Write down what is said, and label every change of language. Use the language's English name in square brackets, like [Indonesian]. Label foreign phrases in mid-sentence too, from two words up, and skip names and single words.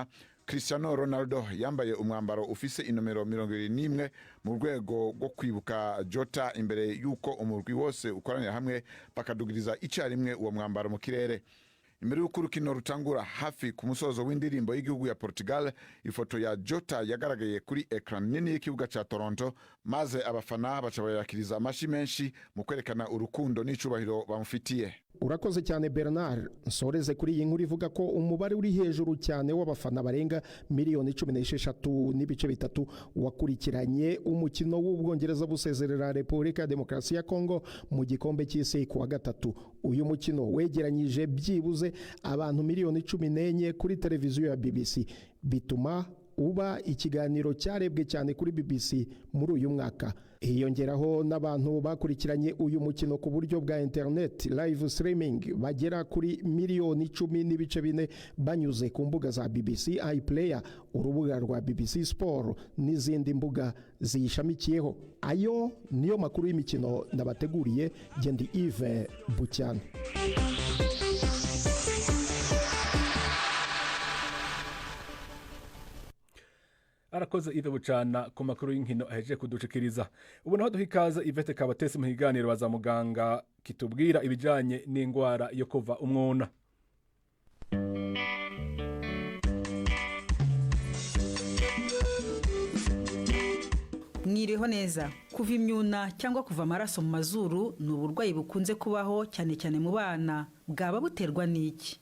[Rundi] Cristiano Ronaldo yambaye umwambaro ufise inomero 21 mu rwego rwo kwibuka Jota imbere yuko umurwi wose ukoranira hamwe bakadugiriza icyarimwe uwo mwambaro mu kirere. Imbere y'uko urukino rutangura hafi ku musozo w'indirimbo y'igihugu ya Portugal, ifoto ya Jota yagaragaye kuri ekran nini y'ikibuga ca Toronto, maze abafana baca bayakiriza amashi menshi mu kwerekana urukundo n'icubahiro bamufitiye. [Kinyarwanda] Urakoze cyane Bernard. Nsoreze kuri iyi nkuru ivuga ko umubare uri hejuru cyane w'abafana barenga miliyoni 16.3 wakurikiranye umukino w'Ubwongereza busezerera Repubulika ya Demokarasi ya Kongo mu gikombe cy'isi ku wa gatatu. Uyu mukino wegeranyije byibuze abantu miliyoni 14 kuri televiziyo ya BBC, bituma uba ikiganiro cyarebwe cyane kuri BBC muri uyu mwaka. Hiyongeraho n'abantu bakurikiranye uyu mukino ku buryo bwa [English] internet live streaming [Kinyarwanda] bagera kuri miliyoni 10.4 banyuze ku mbuga za BBC iPlayer, urubuga rwa BBC Sport n'izindi mbuga ziyishamikiyeho. Ayo niyo makuru y'imikino nabateguriye. Gendi Yves Bucyana. [Rundi] Arakoze Yves Bucyana ku makuru y'inkino ahejeje kudushikiriza. Ubu naho duhikaza Yvette Kabatesi mu higaniro baza muganga kitubwira ibijanye n'ingwara yo kuva umwuna. Mwiriho neza. [Kinyarwanda] Kuva imyuna cyangwa kuva amaraso mu mazuru ni uburwayi bukunze kubaho cyane cyane mu bana. Bwaba buterwa n'iki?